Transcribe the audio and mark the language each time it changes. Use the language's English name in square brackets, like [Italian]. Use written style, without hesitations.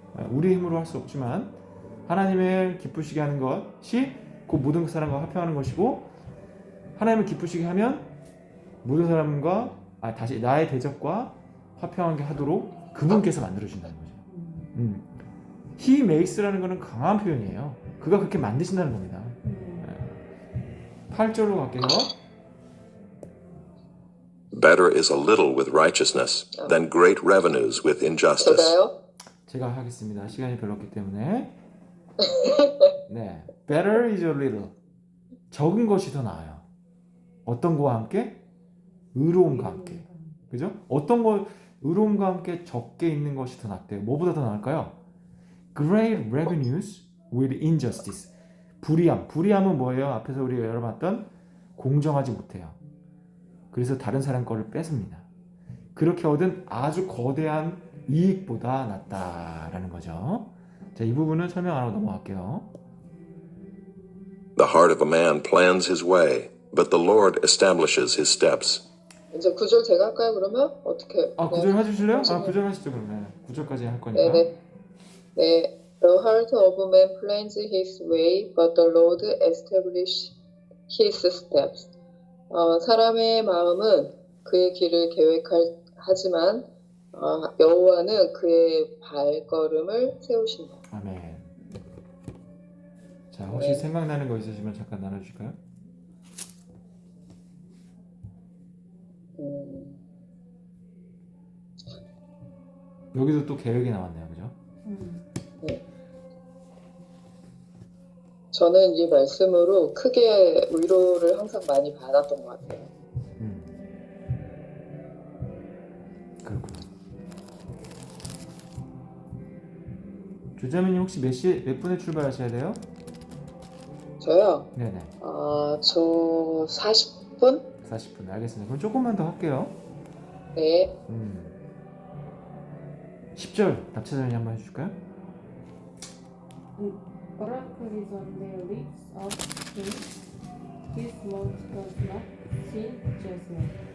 [Korean] 우리 힘으로 할 수 없지만 하나님을 기쁘시게 하는 것이 그 모든 사람과 화평하는 것이고 하나님을 기쁘시게 하면 모든 사람과 다시 나의 대적과 화평하게 하도록 그분께서 만들어주신다는 거죠. [English] He makes라는 [Korean] 것은 강한 표현이에요. 그가 그렇게 만드신다는 겁니다. 8절로 갈게요. [English] Better is a little with righteousness than great revenues with injustice. [Korean] 제가요? 제가 하겠습니다. 시간이 별로 없기 때문에. 네, [English] better is a little. [Korean] 적은 것이 더 나아요. 어떤 거와 함께? 의로움과 함께. 그죠? 의로움과 함께 적게 있는 것이 더 낫대요. 뭐보다 더 나을까요? [English] Great revenues with injustice. [Korean] 불의함은 뭐예요? 앞에서 우리가 열어봤던 공정하지 못해요. 그래서 다른 사람 거를 뺏습니다. 그렇게 얻은 아주 거대한 이익보다 낫다라는 거죠. 자, 이 부분은 설명 안 하고 넘어갈게요. [English] The heart of a man plans his way, but the Lord establishes his steps. [Korean] 이제 9절 제가 할까요? 그러면 어떻게? 9절 해주실래요? 9절 하시죠 그러면. 9절까지 할 거니까. 네네. 네. [English] The heart of a man plans his way, but the Lord establishes his steps. [Korean] 사람의 마음은 그의 길을 계획하지만 여호와는 그의 발걸음을 세우신다. 아멘. 자, 혹시 생각나는 거 있으시면 잠깐 나눠주실까요? 여기도 또 계획이 나왔네요, 그죠? 네. 저는 이 말씀으로 크게 위로를 항상 많이 받았던 것 같아요. 그렇구나. 조자매님 혹시 몇 분에 출발하셔야 돼요? 저요? 네네. 저 40분? 40분. 알겠습니다. 그럼 조금만 더 할게요. 네. 10절 납치자님 한번 해주실까요? [English] Oracle is on their lips of him. His mouth does not sin judgment.